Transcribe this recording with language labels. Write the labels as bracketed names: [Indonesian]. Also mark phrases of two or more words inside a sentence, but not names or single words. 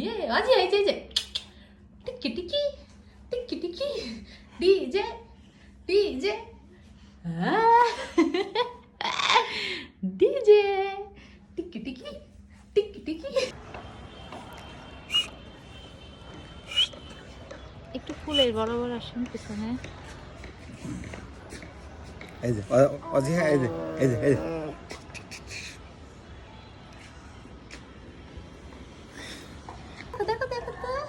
[Bangla] আজি এই যে টিকি টিকি টিকি টিকি ডিজে ডিজে ডিজে টিকি টিকি টিকি টিকি। একটু ফুলের বরাবর আসুন পিছনে। এই যে অজি, হ্যাঁ এই যে এই যে এই যে দেখো দেখো তো